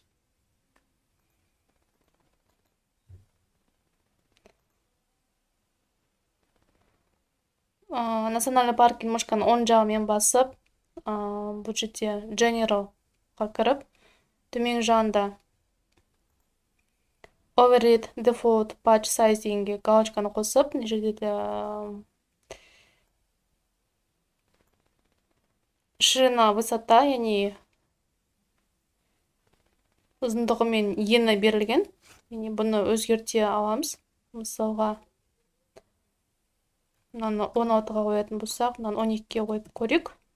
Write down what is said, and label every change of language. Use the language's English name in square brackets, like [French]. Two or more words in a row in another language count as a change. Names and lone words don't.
[Kazakh] Национальный паркин мышканың оң жағымен басып, бұл жерде generalға кіріп, төмен жағында [English] override default patch size [Kazakh] дегенге галочканы қосып, мына жерде де [Russian] ширина, высота, [Kazakh] яғни ұзындығы мен ені берілген. Яғни бұны өзгерте аламыз. Мысалға, мынаны 16-ға қоятын болсақ, мынаны 12-ге қойып көрейік.